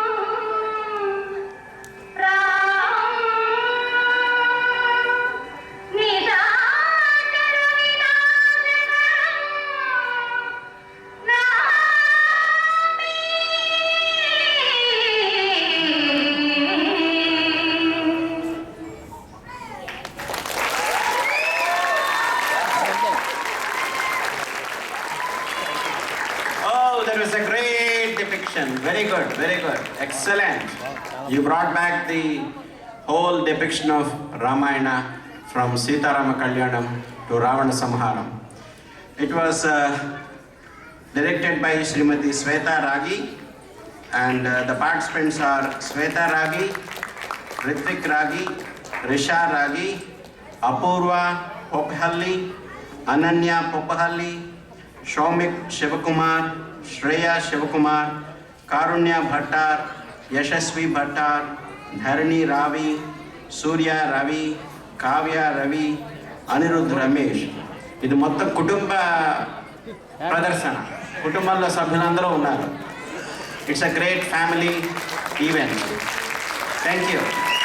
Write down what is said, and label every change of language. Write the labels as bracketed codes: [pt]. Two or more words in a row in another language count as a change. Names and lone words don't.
[sa] रामं निशाचरविनाशकरं नमामि. [en] Oh, that was a great depiction. Very good, very good. Excellent. You brought back the whole depiction of Ramayana from Sitarama Kalyanam to Ravana Samharam. It was directed by Srimati Sweta Ragi, and the participants are Sweta Ragi, Ritvik Ragi, Risha Ragi, Apurva Pophalli, Ananya Pophalli, Shomik Shivakumar, Shreya Shivakumar, Karunya Bhattar, Yashasvi Bhattar, Dharani Ravi, Surya Ravi, Kavya Ravi, Anirudh Ramesh. [te] ఇది మొత్తం కుటుంబ ప్రదర్శన, కుటుంబంలో సభ్యులందరూ ఉన్నారు. [en] It's a great family event. Thank you.